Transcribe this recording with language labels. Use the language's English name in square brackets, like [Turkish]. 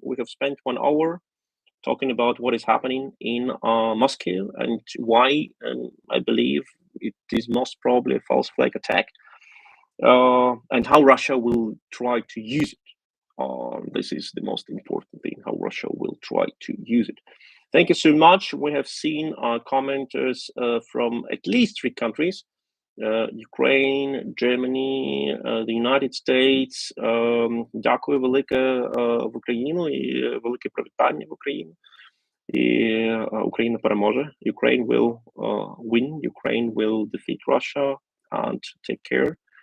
[English] We have spent 1 hour talking about what is happening in Moscow and why I believe it is most probably a false flag attack, and how Russia will try to use it. This is the most important thing, how Russia will try to use it. Thank you so much. We have seen commenters from at least 3 countries, Ukraine, Germany, the United States. [Ukrainian] Дякую велике в Україну і велике привітання в Україну. І Україна переможе. [English] Ukraine will win. Ukraine will defeat Russia and take care.